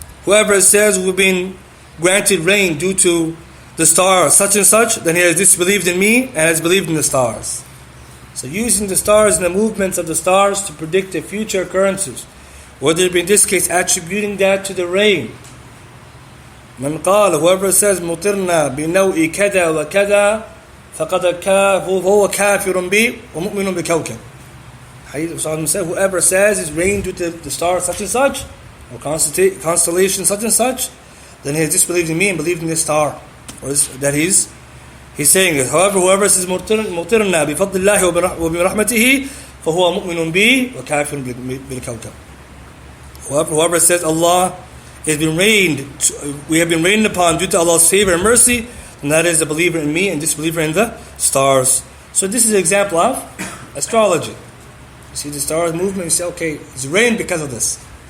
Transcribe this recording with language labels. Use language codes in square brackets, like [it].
[en] Whoever says we've been granted rain due to the star such and such, then he has disbelieved in me and has believed in the stars. So using the stars and the movements of the stars to predict the future occurrences, whether it be in this case attributing that to the rain. [ar] من قال, [en] whoever says [ar] مطرنا بنوء كذا وكذا فقد هو كافر بي ومؤمن بكوكب. [en] Whoever says it's rain due to the star such and such, or constellation such and such, then he has disbelieved in me and believed in this star, or that he's He's saying it. However, whoever says [ar] مُطِرْنَا بِفَضْلِ اللَّهِ وَبِرَحْمَتِهِ فَهُوَ مُؤْمِنٌ بِي وَكَافِرٌ بِالْكَوْكَبِ. [en] Whoever says Allah has been rained, we have been rained upon due to Allah's favor and mercy, and that is a believer in me and disbeliever in the stars. So this is an example of astrology. You see the stars movement, you say, okay, it's rained because of this.